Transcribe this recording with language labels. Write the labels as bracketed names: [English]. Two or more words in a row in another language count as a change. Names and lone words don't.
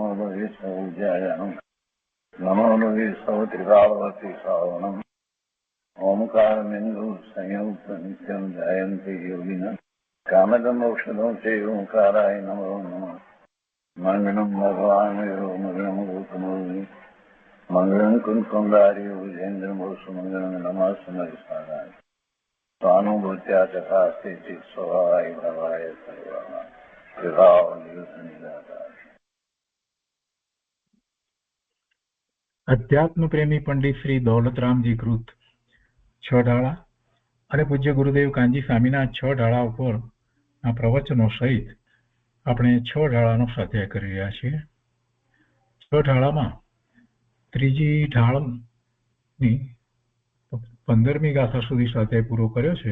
[Sanskrit] लोये सौज्यायानं नमो लोये सौत्रिकावती सावनम् ओंकारमिन्दु संयुक्त नित्यं जयन्ति योगिनः कामदमोक्षदं चैव ओंकाराय नमो नमः मङ्गलं भगवान् मङ्गलं गौतमोऽग्नि मङ्गलं कुन्कुण्डारि विजेन्द्रमोसुमङ्गलं नमः समयसाराय स्वानुभूत्या चकास्ते स्वभावाय भवाय सर्वाः [Gujarati] અધ્યાત્મ પ્રેમી પંડિત શ્રી દૌલતરામજી કૃત છ ઢાળા અને પૂજ્ય ગુરુદેવ કાનજી સ્વામીના છ ઢાળા ઉપર આ પ્રવચનો સહિત આપણે છ ઢાળાનો સ્વાધ્યાય કરી રહ્યા છીએ. છ ઢાળામાં ત્રીજી ઢાળની 15મી ગાથા સુધી સ્વાધ્યાય પૂરો કર્યો છે.